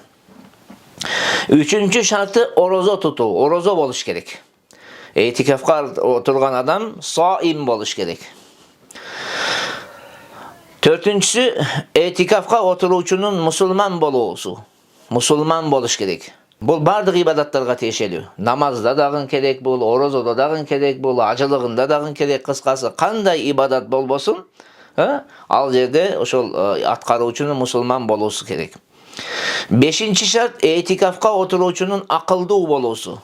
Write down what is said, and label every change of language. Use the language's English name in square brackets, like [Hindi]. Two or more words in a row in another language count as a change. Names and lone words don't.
[Kyrgyz] Үчүнчү шарты орозо тутуу, орозо болуш керек. Этикафка отурган адам саим болуш керек. Төртүнчүсү этикафка отуруучунун мусулман болуусу. musulman boluş kerek. Bul bardıq ibadatlarga тиешелүү. Намазда дагы керек бул, орозодо дагы керек бул, ажылыгында дагы керек, кыскасы кандай ибадат болбосун, ал жерде ошол аткаруучунун мусулман болуусу керек. Бешинчи шарт этикафка отуруучунун акылдуу болуусу.